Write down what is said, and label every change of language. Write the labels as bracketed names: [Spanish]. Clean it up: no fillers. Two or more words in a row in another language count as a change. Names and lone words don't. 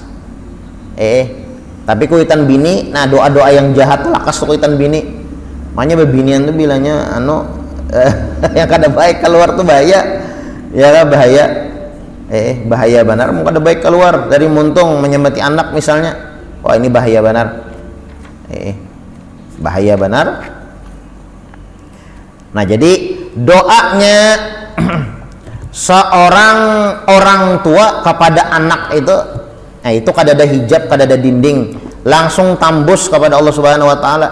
[Banjar] Tapi kuitan bini, nah doa-doa yang jahat lakas tuh kuitan bini. Makanya bebinian tuh bilangnya yang kada baik keluar tuh bahaya. Ya kan bahaya. Bahaya benar, mau kada baik keluar dari muntung menyemati anak misalnya. Wah, ini bahaya benar. Bahaya benar. Nah, jadi doanya seorang orang tua kepada anak itu, nah itu kadada hijab, kadada dinding, langsung tembus kepada Allah [Arabic] سبحانه وتعالى.